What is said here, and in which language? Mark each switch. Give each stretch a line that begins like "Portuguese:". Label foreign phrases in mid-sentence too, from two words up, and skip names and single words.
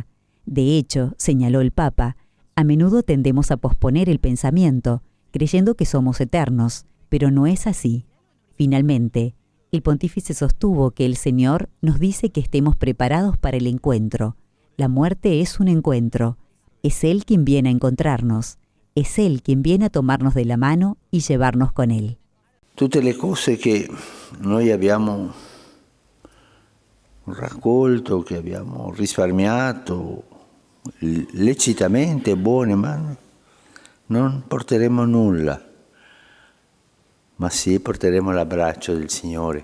Spanish: De hecho, señaló el Papa, a menudo tendemos a posponer el pensamiento, creyendo que somos eternos, pero no es así. Finalmente, el pontífice sostuvo que el Señor nos dice que estemos preparados para el encuentro. La muerte es un encuentro. Es Él quien viene a encontrarnos. Es Él quien viene a tomarnos de la mano y llevarnos con Él.
Italian: Tutte le cose che noi abbiamo raccolto, che abbiamo risparmiato lecitamente, buone, ma non porteremo nulla, ma sì porteremo l'abbraccio del Signore.